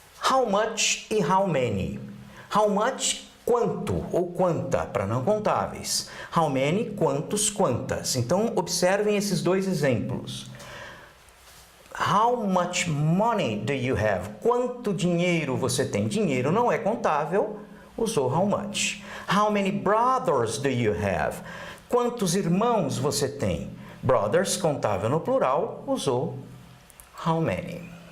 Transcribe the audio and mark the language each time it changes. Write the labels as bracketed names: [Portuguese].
[Portuguese] How much e how many. How much, quanto ou quanta, para não contáveis. How many, quantos, quantas. Então, observem esses dois exemplos. [English] How much money do you have? [Portuguese] Quanto dinheiro você tem? Dinheiro não é contável, usou how much. [English] How many brothers do you have? [Portuguese] Quantos irmãos você tem? Brothers, contável no plural, usou how many.